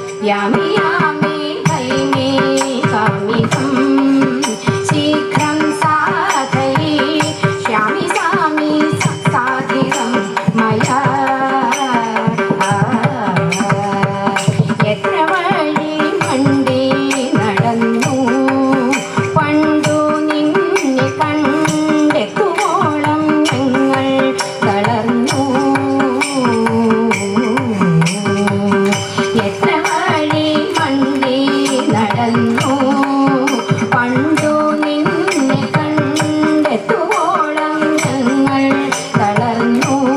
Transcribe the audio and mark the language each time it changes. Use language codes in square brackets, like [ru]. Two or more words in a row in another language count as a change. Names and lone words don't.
[sa] यामि यामि हैमि कामितं शीघ्रं साधयिष्यामि सामि साधितं मया [ml] എത്ര വഴി മണ്ടി നടന്നു പണ്ടു നിന്നെ കണ്ടെത്തുവോളം ഞങ്ങൾ തളർന്നു എത്ര വഴി മണ്ടി നടന്നു പണ്ടു നിന്നെ കണ്ടെത്തുവോളം ഞങ്ങൾ തളർന്നു